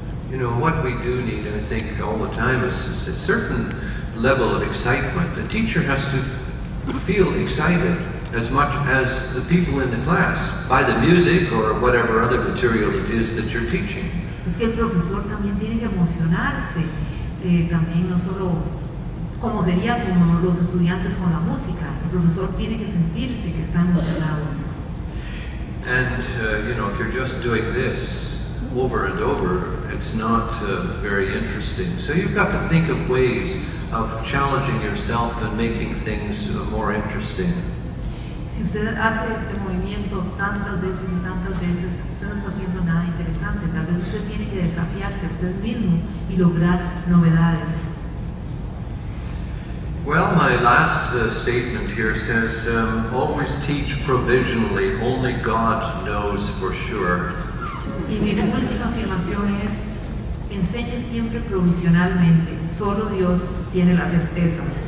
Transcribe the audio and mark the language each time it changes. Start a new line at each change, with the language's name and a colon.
English: You know, what we do need, and I think all the time, is a certain level of excitement. The teacher has to feel excited as much as the people in the class by the music or whatever other material it is that you're teaching.
Spanish: Es que el profesor también tiene que emocionarse, también no solo como sería como los estudiantes con la música, el profesor tiene que sentirse que está emocionado.
English: And, you know, if you're just doing this over and over, it's not very interesting. So you've got to think of ways of challenging yourself and making things more interesting.
Spanish: Si usted hace este movimiento tantas veces y tantas veces, usted no está haciendo nada interesante. Tal vez usted tiene que desafiarse a usted mismo y lograr novedades.
English: Well, my last statement here says, always teach provisionally, only God knows for sure.
Spanish: Y mi última afirmación es, enseñe siempre provisionalmente, solo Dios tiene la certeza.